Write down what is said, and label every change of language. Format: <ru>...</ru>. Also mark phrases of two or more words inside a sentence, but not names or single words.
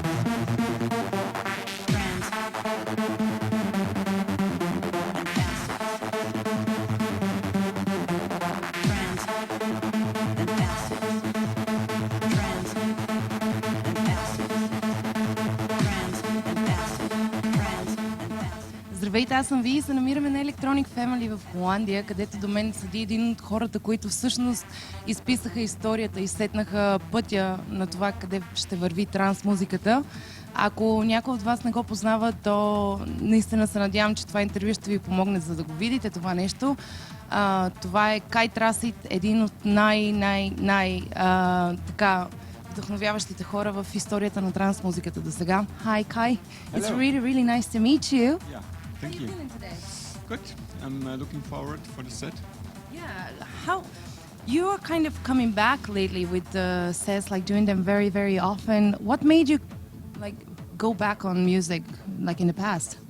<en>Trance and acid. Trance and acid. Trance and acid. Trance and acid. Trance and acid.</en> <bg>Здравейте, аз съм Ви и се намираме на Electronic Family в Холандия, където до мен седи един от хората, които всъщност изписаха историята и сетнаха пътя на това къде ще върви транс музиката. Ако някой от вас не го познава, то наистина се надявам, че това интервю ще ви помогне, за да го видите това нещо. Това е Tracid, един от така вдъхновяващите хора в историята на транс музиката до сега.</bg> <en>Hi Kai, it's really nice to meet you. Yeah, thank you. How are you feeling today? Good. I'm looking forward for the set. How you are kind of coming back lately with the sets, like doing them very often. What made you like go back on music like in the past?</en>